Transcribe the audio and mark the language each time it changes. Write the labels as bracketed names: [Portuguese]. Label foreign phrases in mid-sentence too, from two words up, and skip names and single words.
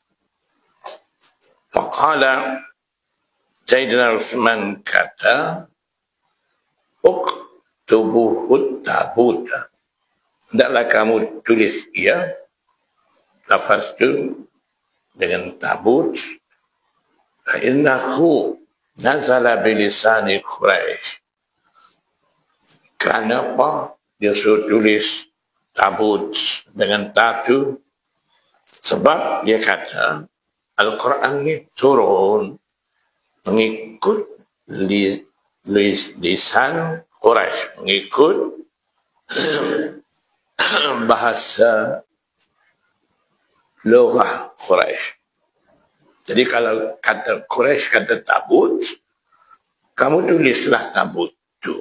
[Malay] Faqala, Sayyidina Utsman kata, [Arabic] اكتبوه التابوت, [Malay] hendaklah kamu tulis ia, lafaz itu dengan tabut. [Arabic] فإنه نزل بلسان قريش. [Malay] Kenapa dia suruh tulis tabut dengan tatu? Sebab dia kata Al-Quran ini turun mengikut lisan Quraisy, mengikut bahasa lugah Quraisy. Jadi kalau kata Quraisy kata tabut, kamu tulislah tabut itu.